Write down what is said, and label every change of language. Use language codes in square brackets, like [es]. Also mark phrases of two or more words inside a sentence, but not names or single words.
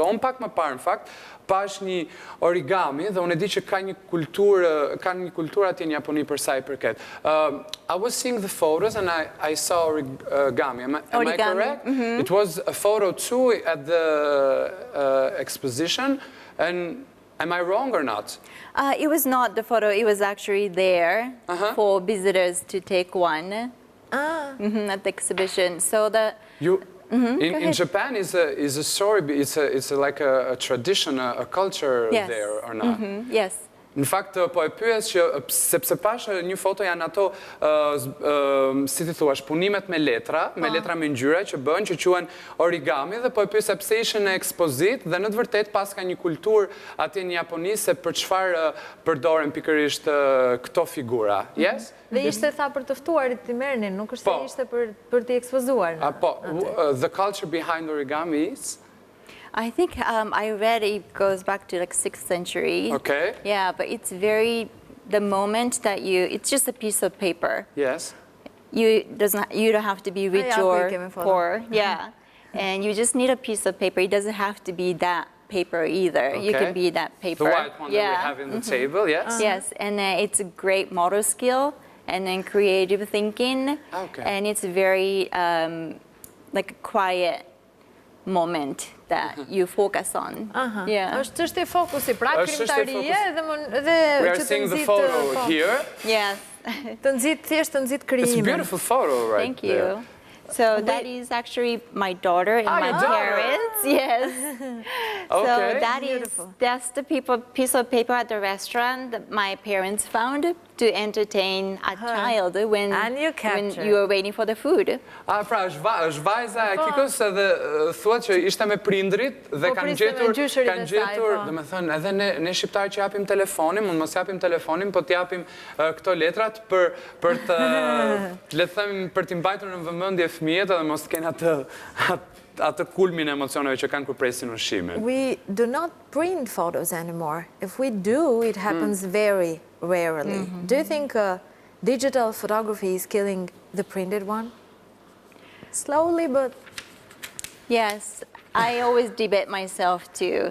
[sq] Unë pak më parë në fakt pash një origami dhe unë e di që ka një kulturë atje në Japoni për sa i përket. [en] I was seeing the photos and I saw origami. Am I correct? It was a photo too at the exposition. And am I wrong or not? It was not the photo. It was actually there for visitors to take one at the exhibition. So the in Japan is a story. It's like a tradition, a culture there or not? Yes. [sq] Në fakt, po e pyes që, sepse pash një foto janë ato, si ti thuash, punimet me letra me ngjyra që bëhen, që quhen origami, dhe po e pyes pse ishin në ekspozitë, dhe në të vërtetë pas ka një kulturë atje në Japoni se për çfarë përdoren pikërisht këto figura. [en] Yes? [sq] Dhe ishte tha për të ftuarit të merrnin, nuk është se ishte për t'i ekspozuar. Po, [en] the culture behind origami is? I think I read it goes back to like 6th century. Okay. Yeah, but it's the moment that it's just a piece of paper. Yes. You don't have to be rich or poor. Yeah. And you just need a piece of paper. It doesn't have to be that paper either. Okay. You can be that paper. The white one that we have in the table, yes? Yes, and it's a great motor skill and then creative thinking. Okay. And it's very like a quiet moment that you focus on. Yeah. [sq] Është çështje fokusi, pra krimtarie dhe [en] we are seeing the photo here. Yes. [sq] Të nxit krijimin. [en] It's a beautiful photo right Thank you. So that is actually my daughter and my parents. Yes. Okay. So that's the piece of paper at the restaurant that my parents found to entertain a child when you were waiting for the food. [sq] Pra, është vajza e Akikos edhe thuat që ishte me prindrit dhe kanë gjetur, dhe me thënë, edhe ne shqiptarë që japim telefonin, mund mos japim telefonin, po t'japim këto letrat për të, le të them, për t'i mbajtur në vëmendje fëmijët edhe mos t'kenë atë kulmin e emocioneve që kanë kur presin ushqimin. [en] We do not print photos anymore. If we do, it happens very rarely. Do you think digital photography is killing the printed one? Slowly, but... Yes, I always debate myself too.